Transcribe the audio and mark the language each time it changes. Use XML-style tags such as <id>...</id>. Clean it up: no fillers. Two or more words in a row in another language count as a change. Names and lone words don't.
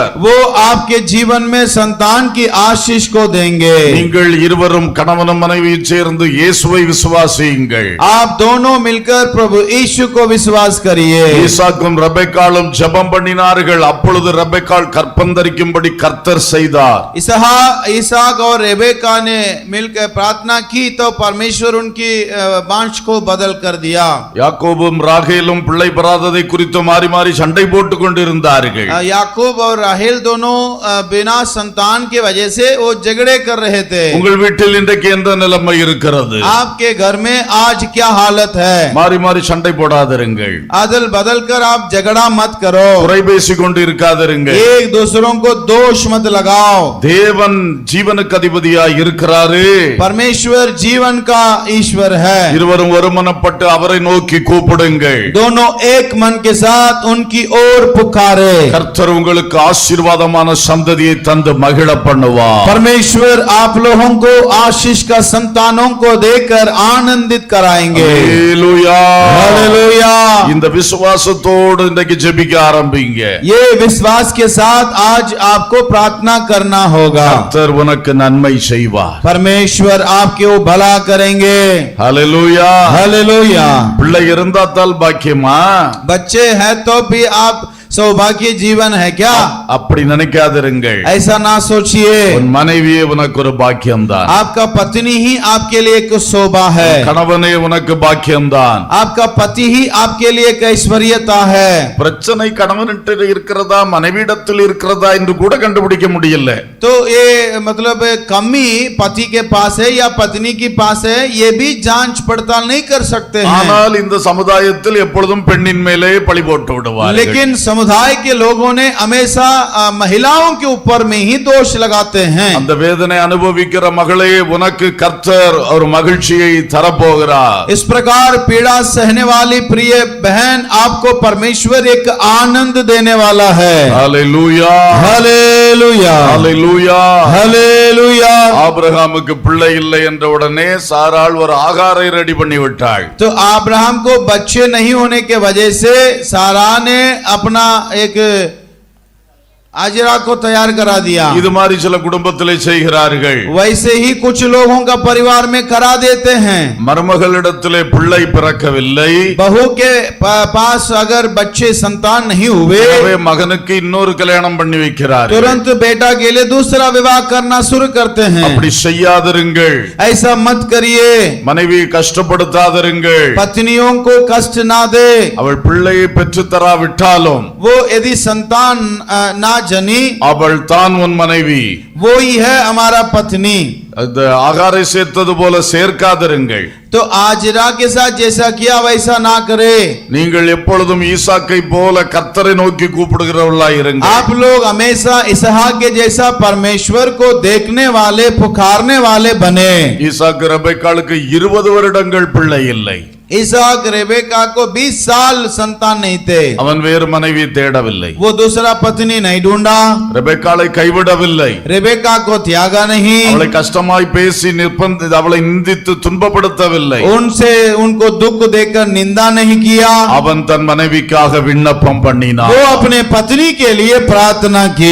<hi>वो आपके जीवन में संतान की आशीष को देंगे।</hi> <ta>நீங்கள் இருவரும் கணவனும் மனைவியும் சேர்ந்து இயேசுவை விசுவாசியுங்கள்.</ta> <hi>आप दोनों मिलकर प्रभु यीशु को विश्वास करिए।</hi> <ta>ஈசாக்கும் ரெபெக்காளும் ஜெபம் பண்ணினார்கள். அப்பொழுது ரெபெக்காள் கற்பந்தரிக்கும்படி கர்த்தர் செய்தார்.</ta> <hi>इसहाक और रेबेका ने मिलकर प्रार्थना की तो परमेश्वर उनकी वंश को बदल कर दिया।</hi> <ta>யாக்கோபும் ராகேலும் பிள்ளை பெறாததை குறித்து மாறி மாறி சண்டை போட்டுக் கொண்டிருந்தார்கள்.</ta> <hi>याकूब और राहेल दोनों बिना संतान के वजह से वो झगड़े कर रहे थे।</hi> <ta>உங்கள் வீட்டில் இன்றைக்கு எந்த நிலைமை இருக்கிறது?</ta> <hi>आपके घर में आज क्या हालत है?</hi> <ta>மாறி மாறி சண்டை போடாதிருங்கள்.</ta> <hi>अदल बदल कर आप झगड़ा मत करो।</hi> <ta>குறை பேசிக் கொண்டு இருக்காதிருங்கள்.</ta> <hi>एक दूसरों को दोष मत लगाओ।</hi> <ta>தேவன் ஜீவனுக்கு அதிபதியாய் இருக்கிறாரு.</ta> <hi>परमेश्वर जीवन का ईश्वर है।</hi> <ta>இருவரும் ஒருமனப்பட்டு அவரை நோக்கி கூப்பிடுங்கள்.</ta> <hi>दोनों एक मन के साथ उनकी ओर पुकारे।</hi> <ta>கர்த்தர் உங்களுக்கு ஆசீர்வாதமான சந்ததியை தந்து மகிழ பண்ணுவார்.</ta> <hi>परमेश्वर आप लोगों को आशीष का संतानों को देकर आनंदित कराएंगे।</hi> <ta>ஹல்லேலூயா.</ta> <hi>हालेलुया।</hi> <ta>இந்த விசுவாசத்தோடு இன்றைக்கு ஜெபிக்க ஆரம்பிங்க.</ta> <hi>ये विश्वास के साथ आज आपको प्रार्थना करना होगा।</hi> <ta>கர்த்தர் உனக்கு நன்மை செய்வார்.</ta> <hi>परमेश्वर आपके वो भला करेंगे।</hi> <ta>ஹல்லேலூயா.</ta> <hi>हालेलुया।</hi> <ta>பிள்ளை இருந்தால் பாக்கியமா?</ta> <hi>बच्चे हैं तो भी आप सौभाग्य जीवन है क्या?</hi> <ta>அப்படி நினைக்காதிருங்கள்.</ta> <hi>ऐसा ना सोचिए।</hi> <ta>உன் மனைவியே உனக்கு ஒரு பாக்கியம்தான்.</ta> <hi>आपका पत्नी ही आपके लिए एक शोभा है।</hi> <ta>கணவனே உனக்கு பாக்கியம்தான்.</ta> <hi>आपका पति ही आपके लिए एक ऐश्वर्यता है।</hi> <ta>பிரச்சனை கணவனிடத்தில் இருக்கிறதா மனைவியிடத்தில் இருக்கிறதா என்று கூட கண்டுபிடிக்க முடியல.</ta> <hi>तो ये मतलब कमी पति के पास है या पत्नी के पास है, ये भी जांच पड़ताल नहीं कर सकते हैं।</hi> <ta>ஆனால் இந்த சமுதாயத்தில் எப்பொழுதும் பெண்ணின் மேலே பழி போட்டு விடுவார்கள்.</ta> <hi>लेकिन समुदाय के लोगों ने हमेशा महिलाओं के ऊपर में ही दोष लगाते हैं।</hi> <ta>அந்த வேதனை அனுபவிக்கிற மகளே உனக்கு கர்த்தர் ஒரு மகிழ்ச்சியை தரப்போகிறார்.</ta> <hi>इस प्रकार पीड़ा सहने वाली प्रिय बहन आपको परमेश्वर एक आनंद देने वाला है।</hi> <ta>ஹல்லேலூயா.</ta> <hi>हालेलुया।</hi> <ta>ஹல்லேலூயா.</ta> <hi>हालेलुया।</hi> <ta>ஆபிரகாமுக்கு பிள்ளை இல்லை என்ற உடனே சாராள் ஒரு ஆகாரை ரெடி பண்ணி விட்டாள்.</ta> <hi>तो अब्राहम को बच्चे नहीं होने के वजह से सारा ने अपना एक आजरा को तैयार करा दिया।</hi> <ta>இது மாதிரி சில குடும்பத்திலே செய்கிறார்கள்.</ta> <hi>वैसे ही कुछ लोगों का परिवार में करा देते हैं।</hi> <ta>மருமகளிடத்திலே பிள்ளை பிறக்கவில்லை.</ta> <hi>बहू के पास अगर बच्चे संतान नहीं हुए,</hi> <ta>எனவே மகனுக்கு இன்னொரு கல்யாணம் பண்ணி வைக்கிறார்கள்.</ta> <hi>तुरंत बेटा के लिए दूसरा विवाह करना शुरू करते हैं।</hi> <ta>அப்படி செய்யாதிருங்கள்.</ta> <hi>ऐसा मत करिए।</hi> <ta>மனைவியை கஷ்டப்படுத்தாதிருங்கள்.</ta> <hi>पत्नियों को कष्ट ना दे।</hi> <ta>அவள் பிள்ளையை பெற்று தராவிட்டாலும்</ta> <hi>वो यदि संतान ना जनी,</hi> <ta>அவள் தான் உன் மனைவி.</ta> <hi>वो ही है हमारा पत्नी।</hi> <ta>அந்த ஆகாரை சேர்த்தது போல சேர்க்காதிருங்கள்.</ta> <hi>तो आजरा के साथ जैसा किया वैसा ना करे।</hi> <ta>நீங்கள் எப்பொழுதும் ஈசாக்கை போல கர்த்தரை நோக்கி கூப்பிடுகிறவர்களாய் இருங்கள்.</ta> <hi>आप लोग हमेशा इसहाक के जैसा परमेश्वर को देखने वाले पुकारने वाले बने।</hi> <ta>ஈசாக்கு ரெபெக்காளுக்கு 20 வருடங்கள் பிள்ளை இல்லை.</ta> <hi>इसहाक रेबेका को 20 साल संतान नहीं थे।</hi> <ta>அவன் வேறு மனைவி தேடவில்லை.</ta> <hi>वो दूसरा पत्नी नहीं ढूंढा।</hi> <ta>ரெபெக்காளை கைவிடவில்லை.</ta> <hi>रेबेका को त्यागा नहीं।</hi> <ta>அவளை கஷ்டமாய் பேசி அவளை நிந்தித்து துன்பப்படுத்தவில்லை.</ta> <hi>उनसे उनको दुख देकर निंदा नहीं किया।</hi> <ta>அவன் தன் மனைவிக்காக விண்ணப்பம் பண்ணினான்.</ta> <hi>वो अपने पत्नी के लिए प्रार्थना की।</hi>